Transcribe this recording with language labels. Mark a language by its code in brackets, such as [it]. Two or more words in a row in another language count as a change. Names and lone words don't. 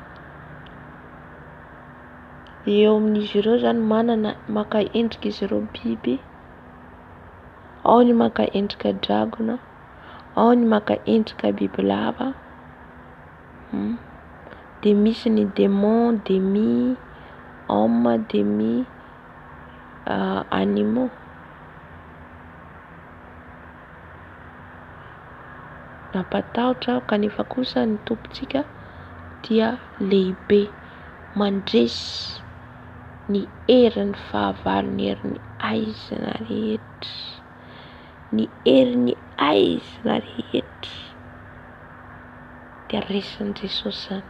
[mg] Eo amin'izy ireo zany manana maka endrika izy ireo biby. Ao ny maka endrika dragona, ao ny maka endrika bibilava. Dia misy ny [fr] démon, demi, homme, demi, animaux. [mg] Nampatahotra kanefa kosa ny tompontsika dia lehibe, mandresy ny herin'ny fahavalo, ny herin'ny aizina rehetra, ny herin'ny aizina rehetra dia resin'i Jesosy zany.